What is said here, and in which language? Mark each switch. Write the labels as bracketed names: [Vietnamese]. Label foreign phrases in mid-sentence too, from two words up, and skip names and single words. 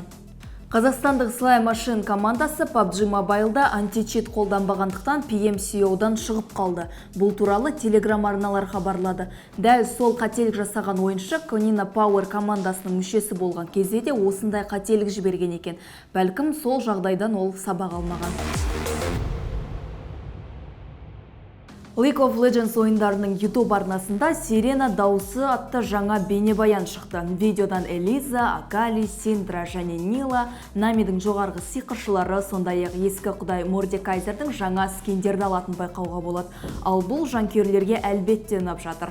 [Kazakh] Қазақстандық Sly Machine командасы PUBG Mobile'да античит қолданбағандықтан PMCO-дан шығып қалды. Бұл туралы Telegram арналар хабарлады. Дәл сол қателік жасаған ойыншы Konina Power командасының мүшесі болған кезде де осындай қателік жіберген екен. Бәлкім сол жағдайдан ол сабақ алмаған. League of Legends ойындарының YouTube арнасында Сирена дауысы атты жаңа бейнебаян шықты. Видеодан Элиза, Акали, Синдра және Нила, Намидің жоғарғы сиқыршылары, сондай-ақ ескі құдай Мордекайзердің жаңа скиндерді алатын байқауға болады. Ал бұл жанкүйерлерге әлбетте ұнап жатыр.